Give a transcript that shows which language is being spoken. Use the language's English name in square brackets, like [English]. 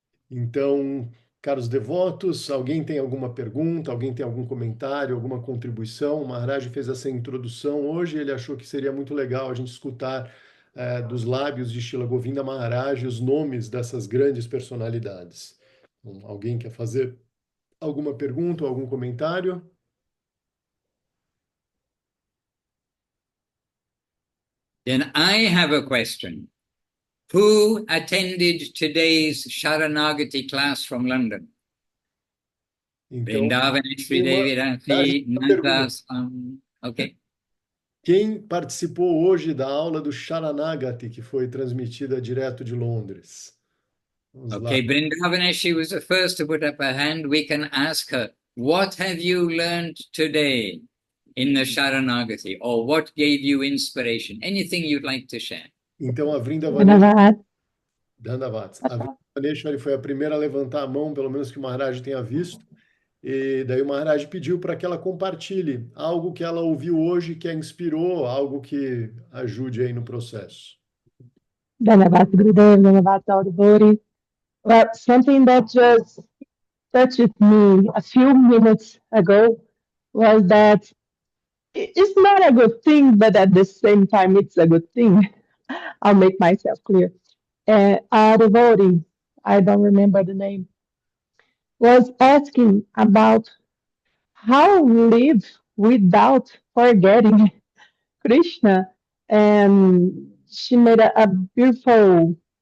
[Portuguese] Então, caros devotos, alguém tem alguma pergunta, alguém tem algum comentário, alguma contribuição? O Maharaj fez essa introdução hoje, ele achou que seria muito legal a gente escutar dos lábios de Srila Govinda Maharaj os nomes dessas grandes personalidades. Então, alguém quer fazer alguma pergunta ou algum comentário? [English] Then I have a question. Who attended today's Sharanagati class from London? [Portuguese] Então, [English] Vrindavan, Sri Devi Rasi, Nandas. Okay. [Portuguese] Quem participou hoje da aula do Sharanagati, que foi transmitida direto de Londres? Vamos lá. [English] Okay, Vrindavan, was the first to put up her hand. We can ask her, what have you learned today in the Sharanagati? Or what gave you inspiration? Anything you'd like to share? [Portuguese] Então, a Dandavat. A Vrindavaneshwari foi a primeira a levantar a mão, pelo menos que o Maharaj tenha visto. E daí o Maharaj pediu para que ela compartilhe algo que ela ouviu hoje, que a inspirou, algo que ajude aí no processo. [English] Dhanavat Gurudev, Dhanavat all devotees. Well, something that just touched me a few minutes ago was that it's not a good thing, but at the same time, it's a good thing. I'll make myself clear. A devotee, I don't remember the name, was asking about how live without forgetting Krishna. And she made a beautiful